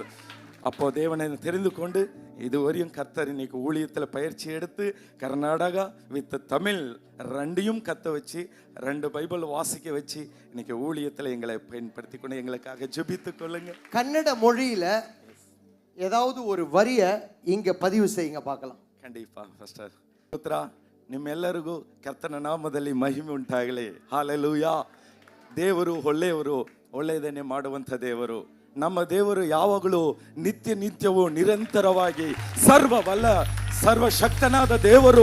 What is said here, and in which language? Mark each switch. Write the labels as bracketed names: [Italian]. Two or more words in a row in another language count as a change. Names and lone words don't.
[Tamil] அப்போ தேவனை தெரிந்து கொண்டு இதுவரையும் கர்த்தர் இன்னைக்கு ஊழியத்தில் பயிற்சி எடுத்து கர்நாடகா வித் தமிழ் ரெண்டையும் கற்ற வச்சு 2 பைபிள் வாசிக்க வச்சு இன்னைக்கு ஊழியத்தில் எங்களை பயன்படுத்தி கொண்டு எங்களுக்காக ஜெபித்து கொள்ளுங்க. கன்னட மொழியில ஏதாவது ஒரு வரியை இங்க பதிவு செய்யுங்க பார்க்கலாம். [Kannada] ಖಂಡಿತ ಫಾಸ್ಟರ್. ಪುತ್ರ ನಿಮ್ಮೆಲ್ಲರಿಗೂ ಕರ್ತನ ನಾಮದಲ್ಲಿ ಮಹಿಮೆ ಉಂಟಾಗಲಿ. ಹಾಲೆಲೂಯಾ. ದೇವರು ಒಳ್ಳೆಯವರು, ಒಳ್ಳೆಯದನ್ನೇ ಮಾಡುವಂಥ ದೇವರು. ನಮ್ಮ ದೇವರು ಯಾವಾಗಲೂ ನಿತ್ಯವೂ ನಿರಂತರವಾಗಿ ಸರ್ವಶಕ್ತನಾದ ದೇವರು.